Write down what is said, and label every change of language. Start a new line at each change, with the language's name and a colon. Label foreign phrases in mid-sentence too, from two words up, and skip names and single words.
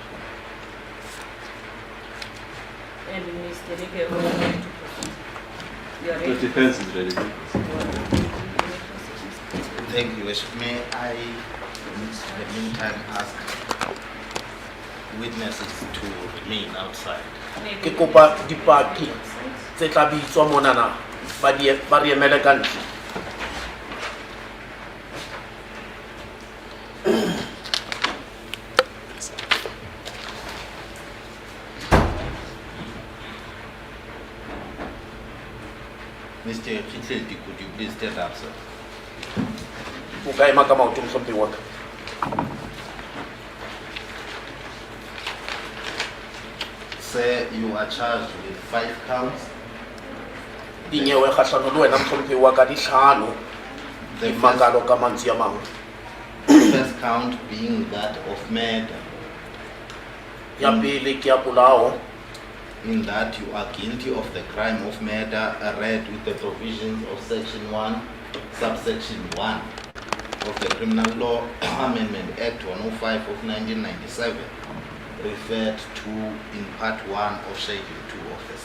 English: And Mr. Nipe, we are ready to proceed. You are ready. The defense is ready. Thank you, Worship. May I, in the meantime, ask witnesses to remain outside?
Southern Sotho: Ke kopa dipaki tse tla bitswa monana ba re emele ka ntle.
English: Mr. Khitleli, could you please stand up, sir?
Southern Sotho: O ka ema ka maoto mhlompheng wa ka.
English: Sir, you are charged with 5 counts.
Southern Sotho: Dinyewe kgahlano le wena mhlompheng wa ka di hlano.
English: The
Southern Sotho: Di makalo ka mantswe a mang.
English: first count being that of murder,
Southern Sotho: Ya pele ke ya polao.
English: in that you are guilty of the crime of murder read with the provisions of Section 1, subsection 1 of the Criminal Law Amendment Act 105 of 1997, referred to in Part 1 of Schedule 2 of the